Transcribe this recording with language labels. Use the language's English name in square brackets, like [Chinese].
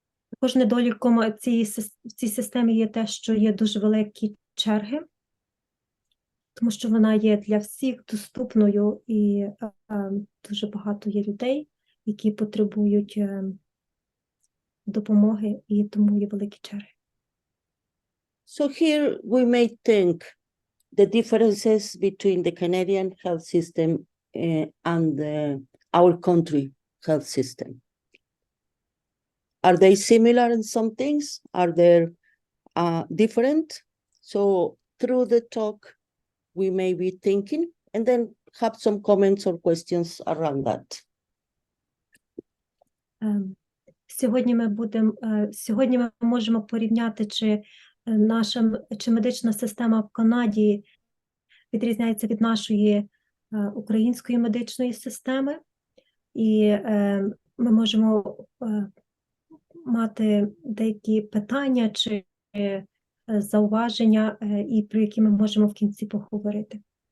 [Ukrainian] Також недоліком в цій системі є те, що є дуже великі черги, тому що вона є для всіх доступною, і дуже багато є людей, які потребують допомоги, і тому є великі черги. [English] So here we may think the differences between the Canadian health system and our country health system. Are they similar in some things? Are they different? So through the talk, we may be thinking and then have some comments or questions around that. [Ukrainian] Сьогодні ми можемо порівняти, чи медична система в Канаді відрізняється від нашої української медичної системи, і ми можемо мати деякі питання чи зауваження, і про які ми можемо в кінці поговорити.